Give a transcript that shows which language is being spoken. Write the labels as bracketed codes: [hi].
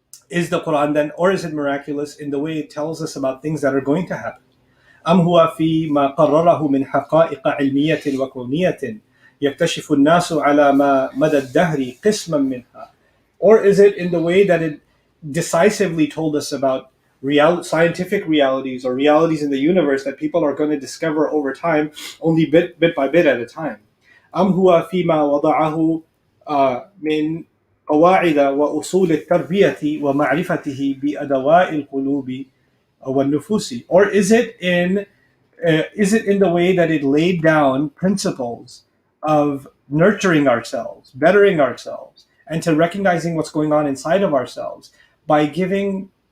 [en] Is the Quran then, or is it miraculous in the way it tells us about things that are going to happen? [ar] أم هو في ما قرره من حقائق علمية وكونية يكتشف الناس على ما مدى الدهر قسما منها. [en] Or is it in the way that it decisively told us about scientific realities or realities in the universe that people are going to discover over time, only bit by bit at a time. [ar] أم هو فيما وضعه من قواعد وأصول التربية ومعرفته بأدواء القلوب والنفوس, [en] or is it in the way that it laid down principles of nurturing ourselves, bettering ourselves, and to recognizing what's going on inside of ourselves by giving